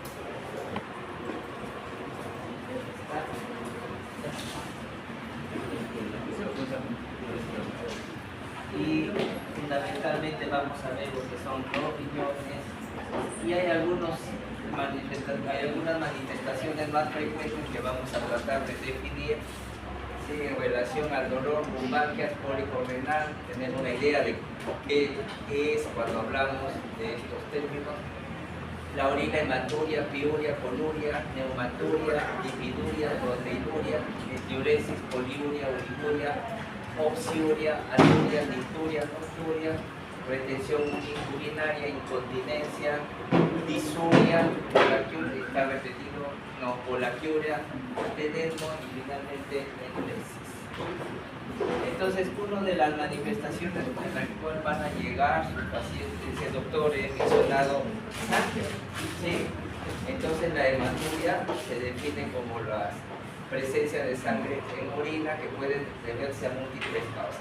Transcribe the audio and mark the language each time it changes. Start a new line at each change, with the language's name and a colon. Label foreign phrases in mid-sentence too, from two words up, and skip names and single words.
Spanish: Y fundamentalmente vamos a ver lo que son los riñones, y hay algunas manifestaciones más frecuentes que vamos a tratar de definir, ¿sí? En relación al dolor, lumbalgias, cólico renal, tener una idea de qué es cuando hablamos de estos términos. La orina, hematuria, piuria, coluria, neumaturia, lipiduria, proteinuria, diuresis, poliuria, oliguria, opsiuria, anuria, nicturia, nocturia, retención urinaria, incontinencia, disuria, polaquiuria, está repetido, no, polaquiuria, tenesmo y finalmente enuresis. Entonces, una de las manifestaciones en la cual van a llegar sus pacientes, dice, doctor, he mencionado sangre, ¿sí? Entonces, la hematuria se define como la presencia de sangre en orina que puede deberse a múltiples causas.